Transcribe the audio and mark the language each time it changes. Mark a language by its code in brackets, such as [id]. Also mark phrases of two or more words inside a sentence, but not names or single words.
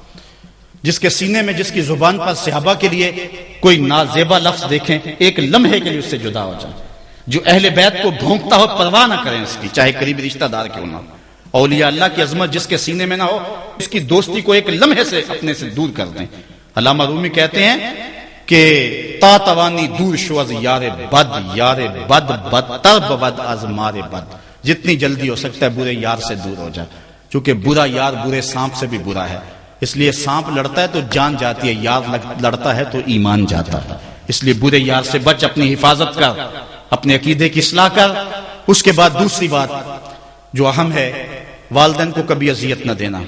[ur] جس کے سینے میں، جس کی زبان پر صحابہ کے لیے کوئی نازیبا لفظ دیکھیں، ایک لمحے کے لیے اس سے جدا ہو جائیں۔ جو اہل بیت کو بھونکتا ہو پرواہ نہ کریں اس کی، چاہے قریبی رشتہ دار کیوں نہ۔ اولیاء اللہ کی عظمت جس کے سینے میں نہ ہو اس کی دوستی کو ایک لمحے سے اپنے سے دور کر دیں. علامہ رومی کہتے ہیں کہ [fa] تا توانی دور شو از یار بد بدتر بود از مار بد. [ur] جتنی جلدی ہو سکتا ہے برے یار سے دور ہو جائے، چونکہ برا یار برے سانپ سے بھی برا ہے. اس لیے سانپ لڑتا ہے تو جان جاتی ہے، یار لڑتا ہے تو ایمان جاتا ہے. اس لیے برے یار سے بچ، اپنی حفاظت کر، اپنے عقیدے کی اصلاح کر. اس کے بعد دوسری بات جو اہم ہے، والدین کو کبھی اذیت نہ دینا.